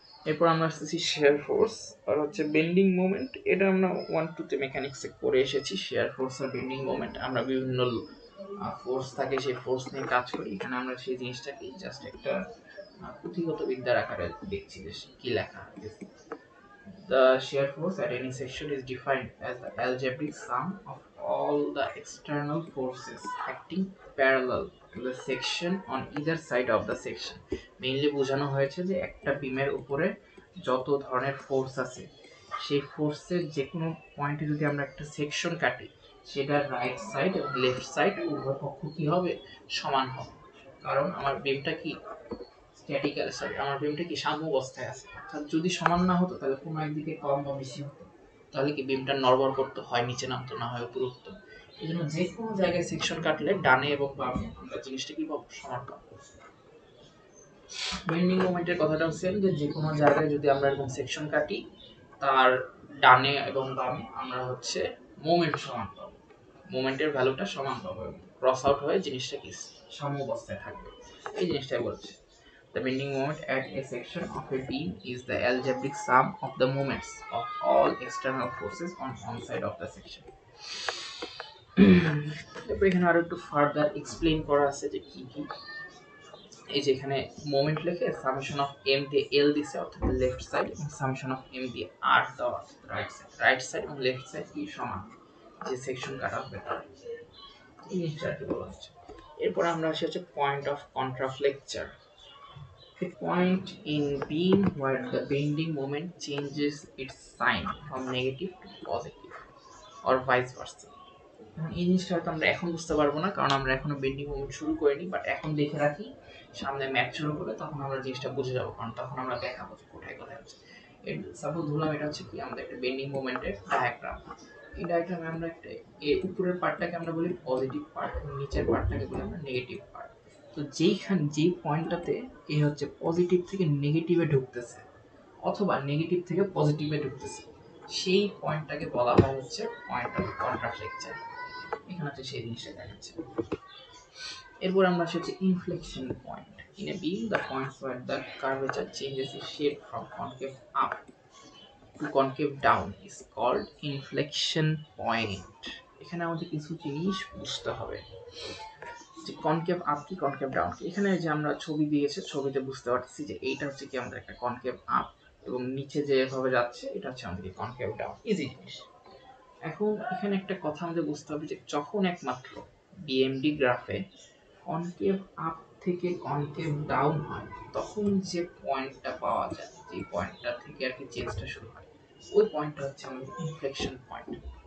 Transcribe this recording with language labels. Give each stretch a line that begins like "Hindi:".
Bangla: এরপর আমরা আসতেছি শেয়ার ফোর্স আর হচ্ছে বেন্ডিং মোমেন্ট। এটা আমরা 1-2 তে মেকানিক্সে করে এসেছি। শেয়ার ফোর্স আর বেন্ডিং মোমেন্ট, আমরা বিভিন্ন ফোর্স থাকে সেই ফোর্স নিয়ে কাজ করি। এখানে আমরা সেই জিনিসটাকে জাস্ট একটা পুঁথিগত বিদ্যার আকারে দেখছি যে কি লেখা আছে।
English: The shear force at any section is defined as the algebraic sum of all the external forces acting parallel to the section on either side of the section.
Bangla: Mainly বোঝানো হয়েছে যে একটা বিমের উপরে যত ধরনের ফোর্স আছে সেই ফোর্সের যে কোনো পয়েন্টে যদি আমরা একটা সেকশন কাটি, সেটার রাইট সাইড এবং লেফট সাইড উভয় পক্ষ কি হবে? সমান হবে। কারণ আমার বিমটা কি স্ট্যাটিক্যাল, সরি আমার বিমটা কি সাম্যাবস্থায় আছে। অর্থাৎ যদি সমান না হতো তাহলে কোনো একদিকে কম বা বেশি হতো, তাহলে কি বিমটা নড়বড় করতে হয়, নিচে নামতো, না হয় উপরে উঠতো। এই জন্য যে কোনো জায়গায় সেকশন কাটলে ডানে এবং বামে আমরা জিনিসটা কি পাবো? সমান পাবো। বেন্ডিং মোমেন্টের কথাটাও সেম, যে কোনো জায়গায় যদি আমরা এরকম সেকশন কাটি তার ডানে এবং বামে আমরা হচ্ছে মোমেন্ট সমান পাবো, মোমেন্টের ভ্যালুটা সমান পাবো এবং ক্রস আউট হয়ে জিনিসটা কি সাম্যাবস্থায় থাকবে। এই জিনিসটাই বলছে।
English: The bending moment at a section of a beam is the algebraic sum of the moments of all external forces on one side of the section.
Bangla: তারপর এখানে আরো একটু ফার্দার এক্সপ্লেইন করা আছে যে কি কি। এই যে এখানে মোমেন্ট লিখে সামেশন অফ এম দিয়ে এল দিছে অর্থাৎ লেফট সাইড, এবং সামেশন অফ এম দিয়ে আর দেওয়া রাইট সাইড। রাইট সাইড এবং লেফট সাইড কি সমান, যে সেকশন কাটা হবে তার, এই জিনিসটা আর কি বলা হচ্ছে। এরপর আমরা আসি হচ্ছে point of কন্ট্রাফ্লেকচার।
English: A point in beam where the bending moment changes its sign from negative to positive or vice versa.
Bangla: এই জিনিসটা হয়তো আমরা এখন বুঝতে পারবো না, কারণ আমরা এখনো বেন্ডিং মোমেন্ট শুরু করিনি, বাট এখন দেখে রাখি, সামনে ম্যাথ শুরু করলে তখন আমরা জিনিসটা বুঝে যাবো, কারণ তখন আমরা দেখাবো যে কোথায় কোথায় হচ্ছে। সাপোজ ধরলাম এটা হচ্ছে কি আমাদের একটা বেন্ডিং মোমেন্টের ডায়াগ্রাম। এই ডায়াগ্রামে আমরা একটা উপরের পার্টটাকে আমরা বলি পজিটিভ পার্ট এবং নিচের পার্টটাকে বলি আমরা নেগেটিভ পার্ট। তো যেই পয়েন্টটাতে এ হচ্ছে পজিটিভ থেকে নেগেটিভে ঢুকতেছে অথবা নেগেটিভ থেকে পজিটিভে ঢুকতেছে, সেই পয়েন্টটাকে বলা হয় হচ্ছে পয়েন্ট অফ কন্ট্রাফ্লেকচার। এখানে হচ্ছে সেই জিনিসটা দেখাচ্ছে। এরপর আমরা আসছি হচ্ছে inflection point.
English: In a beam, the points where the curvature changes its shape from concave up to concave down is called inflection point.
Bangla: এখানে আমাদের কিছু জিনিস বুঝতে হবে, যে কনকেভ আপ কি কনকেভ ডাউন কি। এখানে যে আমরা ছবি দিয়েছে, ছবিতে বুঝতে পারছি যে এইটা হচ্ছে কি আমাদের একটা কনকেভ আপ, এবং নিচে যেভাবে যাচ্ছে এটা হচ্ছে আমাদের কনকেভ ডাউন। ইজি জিনিস। এখন এখানে একটা কথা আমাদের বুঝতে হবে যে যখন একমাত্র বিএমডি গ্রাফে কনকেভ আপ থেকে কনকেভ ডাউন হয়, তখন যে পয়েন্টটা পাওয়া যায়, যে পয়েন্টটা থেকে আর কি চেঞ্জটা শুরু হয়, ওই পয়েন্টটা হচ্ছে আমাদের ইনফ্লেকশন পয়েন্ট।